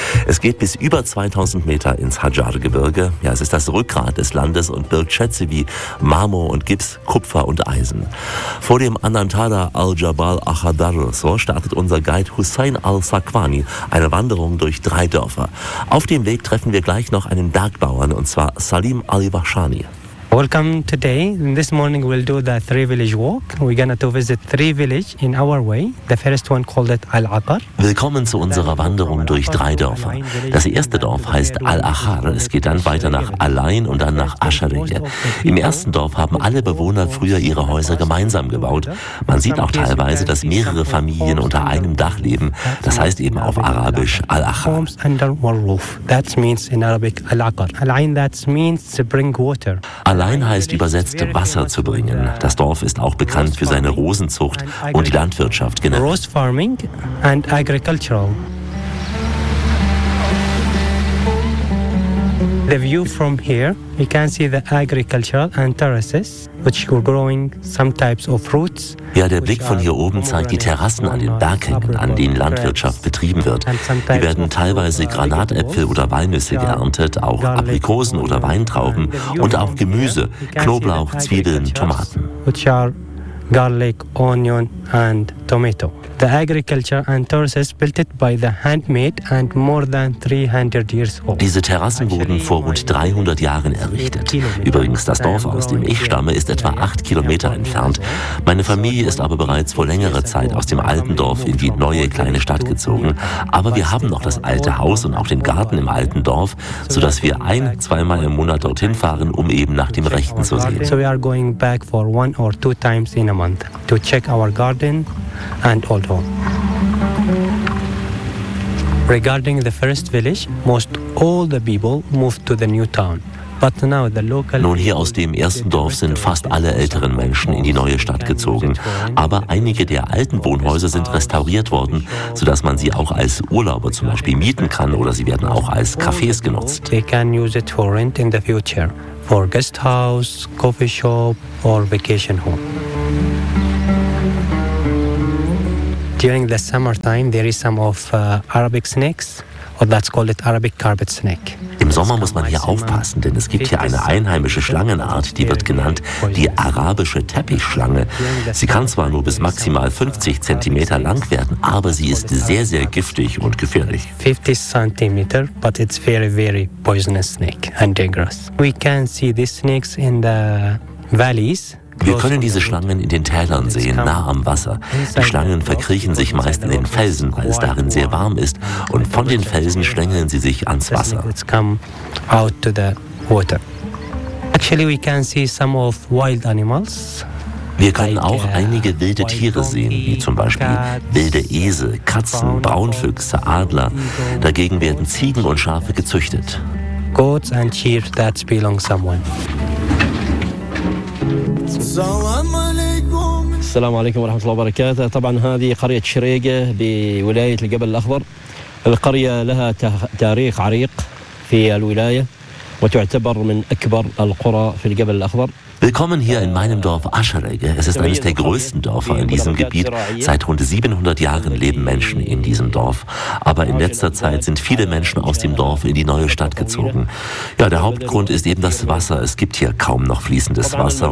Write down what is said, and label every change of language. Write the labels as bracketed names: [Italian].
[German] Es geht bis über 2000 Meter ins Hadjar-Gebirge. Ja, es ist das Rückgrat des Landes und birgt Schätze wie Marmor und Gips, Kupfer und Eisen. Vor dem Anantara al-Jabal Ahadar, so startet unser Guide Hussein al-Sakwani eine Wanderung durch 3 Dörfer. Auf dem Weg treffen wir gleich noch einen Bergbauern, und zwar Salim Ali Bashani. [English] Welcome today. This morning we'll do the 3-village walk. We're gonna to visit 3 villages in our way. The first one called it Al-Aqar. [German] Willkommen zu unserer Wanderung durch 3 Dörfer. Das erste Dorf heißt Al-Ahar. Es geht dann weiter nach Alain und dann nach Ashariyah. Im ersten Dorf haben alle Bewohner früher ihre Häuser gemeinsam gebaut. Man sieht auch teilweise, dass mehrere Familien unter einem Dach leben. Das heißt eben auf Arabisch Al-Ahar. [English] Homes under one roof. That means in Arabic Al-Aqar. Alain, that means to bring water. [German] Allein heißt übersetzt Wasser zu bringen. Das Dorf ist auch bekannt für seine Rosenzucht und die Landwirtschaft genannt. [English] Rose farming and agricultural. The view from here, you can see the agricultural and terraces, which were growing some types of fruits. [German] Ja, der Blick von hier oben zeigt die Terrassen an den Berghängen, an denen Landwirtschaft betrieben wird. Hier werden teilweise Granatäpfel oder Walnüsse geerntet, auch Aprikosen oder Weintrauben und auch Gemüse, Knoblauch, Zwiebeln, Tomaten. Garlic, onion and tomato. The agriculture and terraces built it by the handmade and more than 300 years old. Diese Terrassen wurden vor rund 300 Jahren errichtet. Übrigens, das Dorf, aus dem ich stamme, ist etwa 8 Kilometer entfernt. Meine Familie ist aber bereits vor längerer Zeit aus dem alten Dorf in die neue kleine Stadt gezogen. Aber wir haben noch das alte Haus und auch den Garten im alten Dorf, sodass wir 1-2 Mal im Monat dorthin fahren, um eben nach dem Rechten zu sehen. [English] So we are going back for 1 or 2 times in a month to check our garden and old home. Regarding the first village, most all the people moved to the new town. [German] Nun, hier aus dem ersten Dorf sind fast alle älteren Menschen in die neue Stadt gezogen. Aber einige der alten Wohnhäuser sind restauriert worden, sodass man sie auch als Urlauber zum Beispiel mieten kann oder sie werden auch als Cafés genutzt. [English] They can use it for rent in the future, for guest house, coffee shop or vacation home. During the summertime, there is some of Arabic snakes, or that's called Arabic carpet snake. [German] Im Sommer muss man hier aufpassen, denn es gibt hier eine einheimische Schlangenart, die wird genannt die arabische Teppichschlange. Sie kann zwar nur bis maximal 50 cm lang werden, aber sie ist sehr, sehr giftig und gefährlich. [English] 50 cm, but it's very, very poisonous snake and dangerous. We can see these snakes in the valleys. [German] Wir können diese Schlangen in den Tälern sehen, nah am Wasser. Die Schlangen verkriechen sich meist in den Felsen, weil es darin sehr warm ist. Und von den Felsen schlängeln sie sich ans Wasser. Wir können auch einige wilde Tiere sehen, wie zum Beispiel wilde Esel, Katzen, Braunfüchse, Adler. Dagegen werden Ziegen und Schafe gezüchtet. [English] Goats and sheep that belong someone. [Arabic] السلام عليكم ورحمة الله وبركاته. طبعا هذه قرية شريقة بولاية الجبل الأخضر. القرية لها تاريخ عريق في الولاية وتعتبر من أكبر القرى في الجبل الأخضر. [German] Willkommen hier in meinem Dorf Aschereige. Es ist eines der größten Dörfer in diesem Gebiet. Seit rund 700 Jahren leben Menschen in diesem Dorf. Aber in letzter Zeit sind viele Menschen aus dem Dorf in die neue Stadt gezogen. Ja, der Hauptgrund ist eben das Wasser. Es gibt hier kaum noch fließendes Wasser.